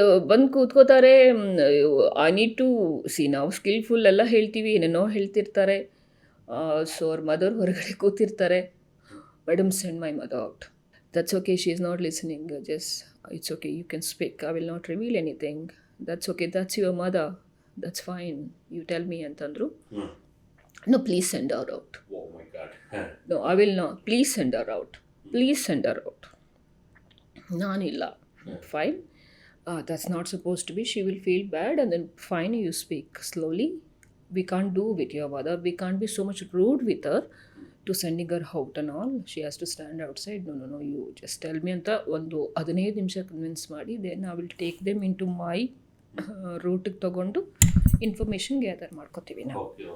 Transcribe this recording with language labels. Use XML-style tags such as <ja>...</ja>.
<kn>ಬಂದು ಕೂತ್ಕೋತಾರೆ. I need to ನಾವು skilful ಎಲ್ಲ ಹೇಳ್ತೀವಿ, ಏನೇನೋ ಹೇಳ್ತಿರ್ತಾರೆ. ಸೊ ಅವ್ರ ಮದರ್ ಹೊರಗಡೆ ಕೂತಿರ್ತಾರೆ.</kn> <en>Madam, send my mother out. That's okay, she is not listening. Just, it's okay, you can speak. I will not reveal anything. That's okay, that's your mother. That's fine. You tell me ಅಂತಂದ್ರು. No, please send her out. Oh my God. No, I will not. Please send her out. Please send her out. ನಾನಿಲ್ಲ. Fine. That's not supposed to be. She will feel bad and then fine, you speak slowly. We can't do with your mother. We can't be so much rude with her. To sending her out and all, she has to stand outside. No, you just tell me</en> <kn>ಅಂತ ಒಂದು 15 ನಿಮಿಷ convince ಮಾಡಿ,</kn> <en>then I will take them in to my</en> <kn>ರೂಟಿಗೆ ತೊಗೊಂಡು information gather ಮಾಡ್ಕೋತೀವಿ ನಾವು.</kn>